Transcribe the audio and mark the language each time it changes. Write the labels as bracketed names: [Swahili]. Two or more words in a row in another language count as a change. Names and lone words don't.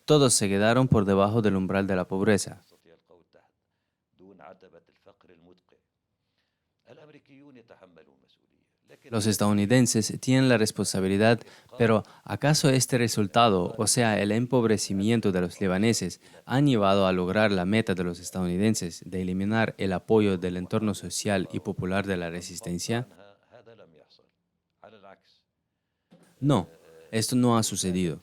[Spanish] Todos se quedaron por debajo del umbral de la pobreza. [Arabic] يستطيع القول تحت دون عتبة الفقر المدقع الأمريكيون يتحملون مسؤولية [Spanish] Los estadounidenses tienen la responsabilidad, pero ¿acaso este resultado, o sea, el empobrecimiento de los libaneses, han llevado a lograr la meta de los estadounidenses de eliminar el apoyo del entorno social y popular de la resistencia? No, esto no ha sucedido.